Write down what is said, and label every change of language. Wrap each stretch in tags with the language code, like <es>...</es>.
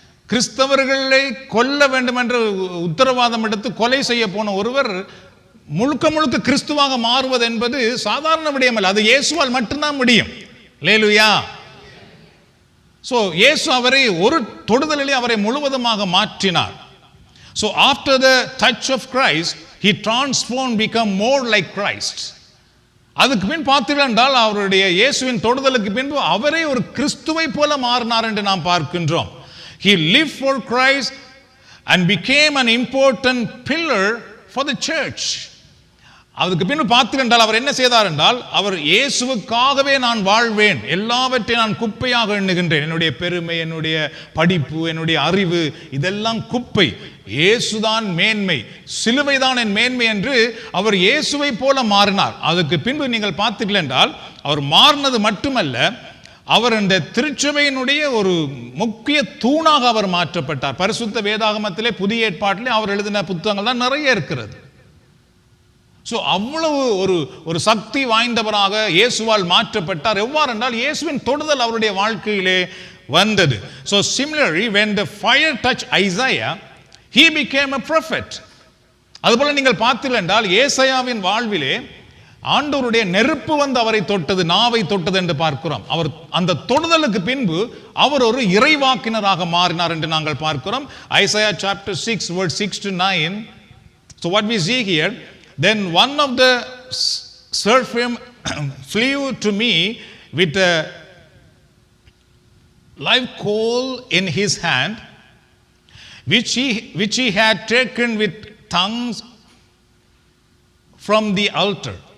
<ta>கிறிஸ்தவர்களை கொல்ல வேண்டும் என்று உத்தரவாதம் எடுத்து கொலை செய்ய போன ஒருவர் முழுக்க முழுக்க கிறிஸ்துவாக மாறுவது என்பது சாதாரண விடயம் அல்ல. அது இயேசுவால் மட்டும்தான் முடியும். அல்லேலூயா. சோ இயேசு அவரை ஒரு தொடுதலிலே அவரை முழுவதுமாக மாற்றினார்.</ta> <en>So after the touch of Christ, he transformed, become more like Christ.</en> <ta>அதுக்கு பின் பார்த்தீர்கள் என்றால் அவருடைய இயேசுவின் தொடுதலுக்கு பின்பு அவரே ஒரு கிறிஸ்துவை போல மாறினார் என்று நாம் பார்க்கின்றோம்.</ta> <en>He lived for Christ and became an important pillar for the church.</en> <ta>அதுக்கு பின்பு பார்த்தீர்கள் என்றால் அவர் என்ன செய்தார் என்றால் அவர் இயேசுவுக்காகவே நான் வாழ்வேன், எல்லாவற்றையும் நான் குப்பையாக எண்ணுகின்றேன். என்னுடைய பெருமை, என்னுடைய படிப்பு, என்னுடைய அறிவு இதெல்லாம் குப்பை. இயேசுதான் மேன்மை, சிலுவைதான் என் மேன்மை என்று அவர் இயேசுவை போல மாறினார். அதுக்கு பின்பு நீங்கள் பார்த்தீர்கள் என்றால் அவர் மாறினது மட்டுமல்ல, அவர் இந்த திருச்சபையினுடைய ஒரு முக்கிய தூணாக அவர் மாற்றப்பட்டார். பரிசுத்த வேதாகமத்திலே புதிய ஏற்பாட்டிலே அவர் எழுதின புத்தகங்கள் தான் நிறைய இருக்கிறது. ஸோ அவ்வளவு ஒரு சக்தி வாய்ந்தவராக இயேசுவால் மாற்றப்பட்டார். எவ்வாறு என்றால் இயேசுவின் தொடுதல் அவருடைய வாழ்க்கையிலே வந்தது.</ta> <en>So similarly when the fire touched Isaiah, he became a prophet.</en> <ta>அதுபோல நீங்கள் பார்த்தீர்கள் என்றால் ஏசாயாவின் வாழ்விலே ஆண்டவருடைய நெருப்பு அவரை தொட்டது, நாவை தொட்டது என்று பார்க்கிறோம். அவர் அந்த தொடுதலுக்கு பின்பு அவர் ஒரு இறைவாக்கினராக மாறினார் என்று நாங்கள் பார்க்கிறோம்.</ta> <en>Isaiah chapter 6 verse 6 to 9. So what we see here, then one of the seraphim flew to me with a live coal in his hand, which he had taken with tongues from the altar.</en>